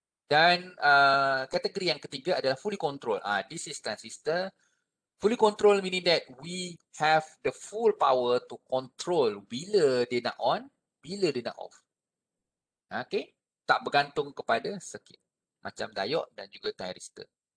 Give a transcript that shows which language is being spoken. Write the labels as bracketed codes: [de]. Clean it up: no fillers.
[ms] Dan kategori yang ketiga adalah fully control. [en] This is transistor. Fully control meaning that we have the full power to control [ms] bila dia nak on, bila dia nak off. Okay. Tak bergantung kepada circuit. Macam diode dan juga thyristor.